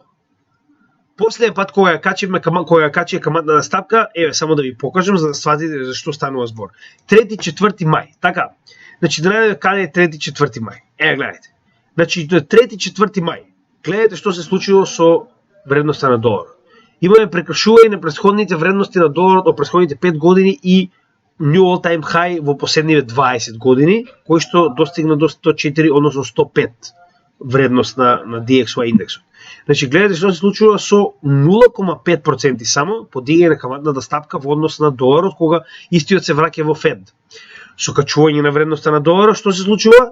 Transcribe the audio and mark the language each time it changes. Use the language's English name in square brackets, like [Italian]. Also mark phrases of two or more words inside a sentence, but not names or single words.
[Macedonian] Последен пат кога ја качи каматната стапка, само да ви покажам за да сватите за што станува збор. 3-4 мај, така. Значи да најдеме каде е 3-4 мај. Гледайте. Значи 3-4 мај. Гледайте што се случило со вредноста на доларот. Имаме прекршување на претходните вредности на доларот од претходните 5 години и [English] new all-time high [Macedonian] во последниве 20 години, кој што достигна до 104, односно 105 вредност на DXY индексот. Значи, гледате што се случува со 0,5% само подигање на каматната стапка во однос на доларот, кога истиот се враќа во Фед. Со качување на вредноста на доларот, што се случува?